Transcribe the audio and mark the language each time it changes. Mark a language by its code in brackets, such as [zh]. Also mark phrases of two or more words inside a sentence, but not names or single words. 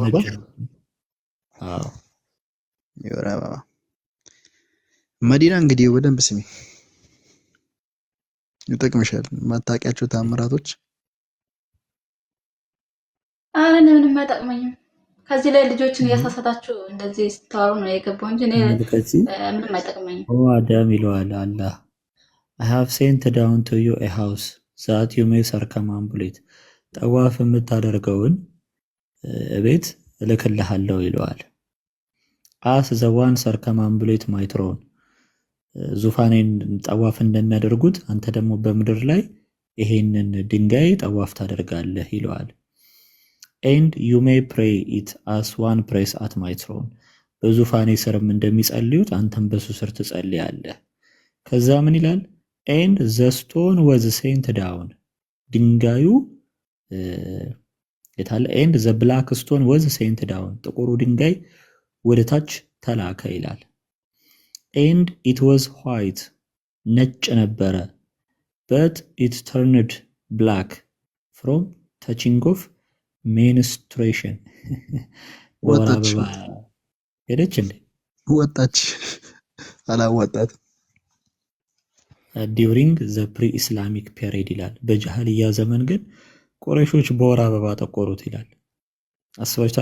[am] የወር አበባ መዲና እንግዲህ በደንብ ስሚ፣ ይጠቅምሻል። ማታውቂያቸው ታምራቶች አረ ምንም አይጠቅመኝም። ከዚህ ላይ ልጆችን እያሳሳታችሁ እንደዚህ ስታወሩ ነው የገባው እንጂ እኔ ምንም አይጠቅመኝም። [en] አዳም ይለዋል አላህ I have sent down to you a house that you may [am] circumambulate ጠዋፍ የምታደርገውን ቤት እልክልሃለሁ ይለዋል። [en] as the one circumambulate my throne [am] ዙፋኔን ጠዋፍ እንደሚያደርጉት አንተ ደግሞ በምድር ላይ ይሄንን ድንጋይ ጠዋፍ ታደርጋለህ ይለዋል። [en] and you may pray it as one prays at my throne [am] በዙፋኔ ስርም እንደሚጸልዩት አንተም በሱ ስር ትጸልያለህ። ከዛ ምን ይላል? [en] and the stone was sent down [am] ድንጋዩ የታለ? [en] and the black stone was sent down [am] ጥቁሩ ድንጋይ ወደ ታች ተላከ ይላል። [en] and it was white [am] ነጭ ነበረ [en] but it turned black from touching of menstruation [am] ወጣች ሄደች እንዴ? ወጣች አላወጣት [en] during the pre Islamic period [am] ይላል። በጃህልያ ዘመን ግን ቁረይሾች በወር አበባ ጠቆሩት ይላል። አስባችኋል?